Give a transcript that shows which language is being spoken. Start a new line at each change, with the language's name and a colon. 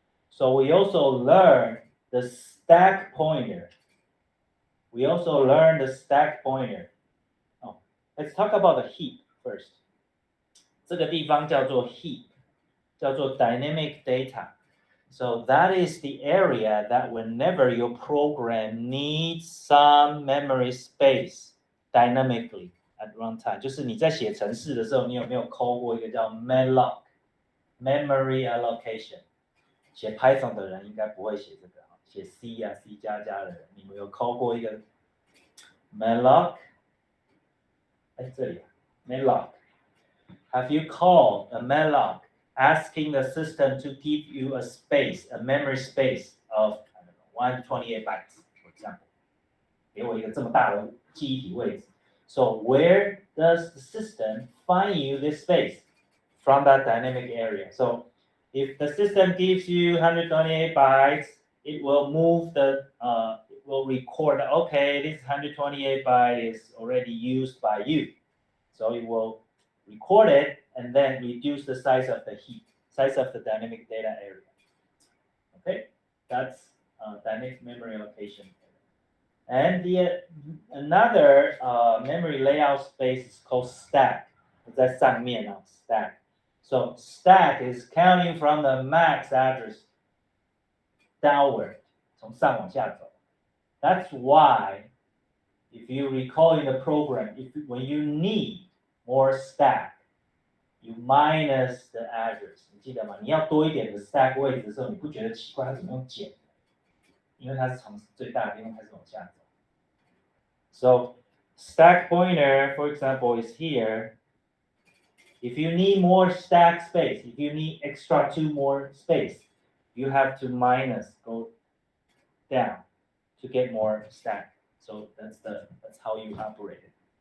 English: So we also learn the stack pointer. We also learn the stack pointer. Oh, let's talk about the heap first.
Chinese: 这个地方叫做 heap， 叫做 dynamic data.
English: So that is the area that whenever your program needs some memory space dynamically at runtime，
Chinese: 就是你在写程式的时候，你有没有 call 过一个叫 malloc memory allocation？写 Python 的人应该不会写这个，写 C 啊 C 加加的人，你们有 call 过一个 malloc？哎，这里 malloc。
English: Have you called a malloc asking the system to give you a space, a memory space of 128 bytes, for example？
Chinese: 给我一个这么大的记忆体位置。
English: So where does the system find you this space? From that dynamic area. So if the system gives you 128 bytes, it will move it will record, okay, this 128 byte is already used by you. So it will record it and then reduce the size of the heap, size of the dynamic data area. Okay, that's dynamic memory allocation. And another memory layout space is called stack.
Chinese: 在上面啊
English: stack. So stack is counting from the max address downward,
Chinese: 从上往下走.
English: That's why, if you recall in the program, when you need more stack, you minus the address.
Chinese: 你记得吗？你要多一点的 stack 位置的时候，你不觉得奇怪，它怎么用减的？因为它是从最大的地方开始往下走。
English: So stack pointer, for example, is here. If you need more stack space, if you need extra 2 more space, you have to go down to get more stack. So that's how you operate it.